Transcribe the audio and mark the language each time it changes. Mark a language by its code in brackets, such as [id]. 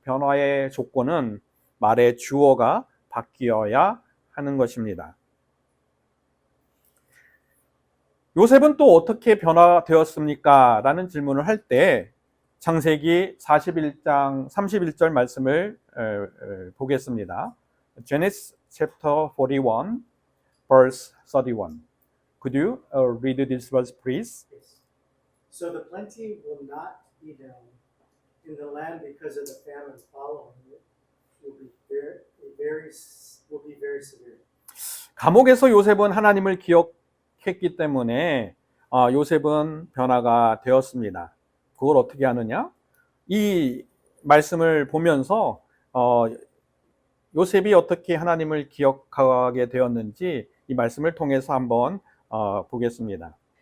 [ko] 변화의 조건은 말의 주어가 바뀌어야 하는 것입니다. 요셉은 또 어떻게 변화되었습니까? 라는 질문을 할 때 창세기 41장 31절 말씀을 보겠습니다. [en] Genesis chapter 41 verse 31. Could you read this verse please? Yes. So the plenty will not be done in the land because of the famine following it will be very severe. [ko] 감옥에서 요셉은 하나님을 기억했기 때문에 요셉은 변화가 되었습니다. 그걸 어떻게 하느냐? 이 말씀을 보면서 요셉이 어떻게 하나님을 기억하게 되었는지 이 말씀을 통해서 한번 보겠습니다.